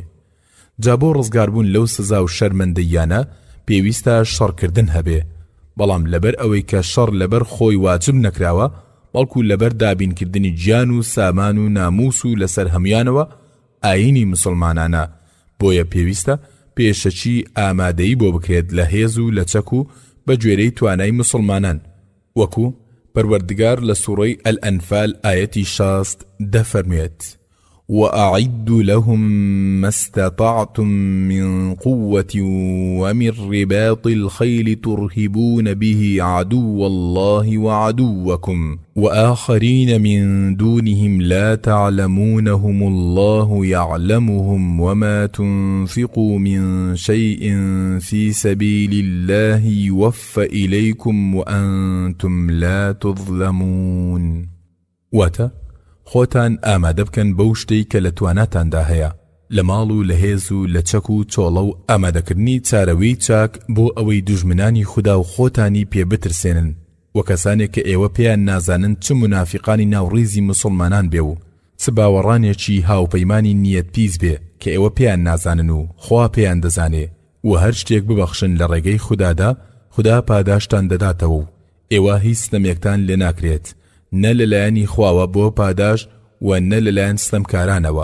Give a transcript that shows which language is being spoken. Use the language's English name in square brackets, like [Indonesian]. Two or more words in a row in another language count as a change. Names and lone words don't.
[Central Kurdish] جا بۆ ڕزگاربوون لەو سزا و شەرمەندەیانە پێویستە شەڕکردن هەبێ، بەڵام لەبەر ئەوەی کە شەڕ لەبەر خۆی واجب نەکراوە بەڵکو لەبەر دابینکردنی گیان و سامان و ناموس و لەسەر هەمویانەوە ئاینی مسلمانانە، بۆیە پێویستە پێشەچی ئامادەیی بۆ بکرێت لە هێز و لە چەک و بە گوێرەی توانای مسلمانان. وەکو پەروەردگار لە سوورەی ئەلئەنفال ئایەتی 60 دەفەرمێت [Arabic] وأعدوا لهم ما استطعتم من قوة ومن رباط الخيل ترهبون به عدو الله وعدوكم وآخرين من دونهم لا تعلمونهم الله يعلمهم وما تنفقوا من شيء في سبيل الله يوفى إليكم وأنتم لا تظلمون. [Central Kurdish] واتا خۆتان ئامادە بکەن بەو شتەی کە لە تواناتاندا هەیە لە ماڵ و لە هێز و لە چەک و چۆڵە و ئامادەکردنی چارەوەی چاک بۆ ئەوەی دوژمنانی خوددا و خۆتانی پێ بترسێنن و کەسانێک کە ئێوە پێیان نازانن چ منافقانی ناوڕیزی مسلمانان بێ و چ باوەڕانێکی هاوپەیمانی نیەت پیس بێ کە ئێوە پێیان نازانن و خوا پێیان دەزانێ و هەر شتێک ببەخشن لە ڕێگەی خوددادا خوددا پاداشتان دەداتەوە و ئێوە هیچ ستەمێکتان لێ ناکرێت نە لەلایەنی خواوە بۆ پاداش و نە لەلایەن ستەمکارانەوە.